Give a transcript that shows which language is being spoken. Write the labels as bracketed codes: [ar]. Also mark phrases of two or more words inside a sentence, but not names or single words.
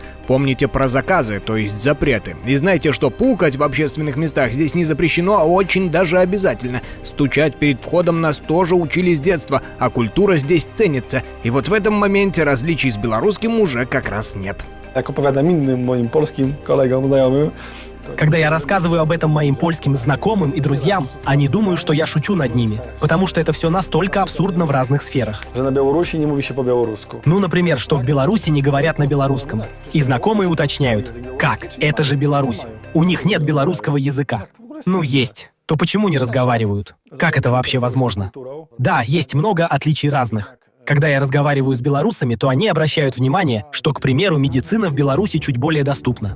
[ru] Помните про заказы, то есть запреты. И знайте, что пукать в общественных местах здесь не запрещено, а очень даже обязательно. Стучать перед входом нас тоже учили с детства, а культура здесь ценится. И вот в этом моменте различий с белорусским уже как раз нет. [pl] Jak opowiadam innym moim polskim kolegom, znajomym, [ru] Когда я рассказываю об этом моим польским знакомым и друзьям, они думают, что я шучу над ними, потому что это все настолько абсурдно в разных сферах. [pl] że na Białorusi nie mówi się po białorusku. [ru] Ну, например, что в Беларуси не говорят на белорусском. И знакомые уточняют: как? Это же Беларусь. У них нет белорусского языка. Ну, есть. То почему не разговаривают? Как это вообще возможно? Да, есть много отличий разных. Когда я разговариваю с белорусами, то они обращают внимание, что, к примеру, медицина в Беларуси чуть более доступна.